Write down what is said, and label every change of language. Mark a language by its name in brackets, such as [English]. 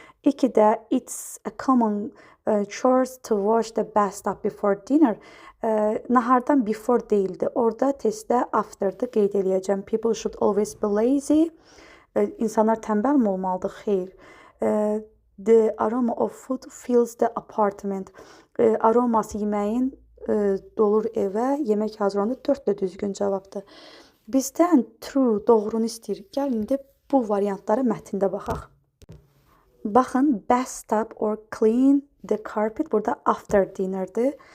[English] 2-də it's a common chores to wash the bathtub before dinner. [Azerbaijani] Nahardan before deyildi. Orada testdə after'dı qeyd eləyəcəm. [English] People should always be lazy. [Azerbaijani] İnsanlar tənbəl mi olmalıdır? Xeyr. [English] The aroma of food fills the apartment. [Azerbaijani] Aroması yeməyin dolur evə, yemək hazırlanır. 4 də düzgün cavabdır. Bizdən true, doğrunu istəyir. Gəlin də bu variantlara mətndə baxaq. Baxın, [English] bathtub or clean the carpet [Azerbaijani] burada [English] after dinner'dir.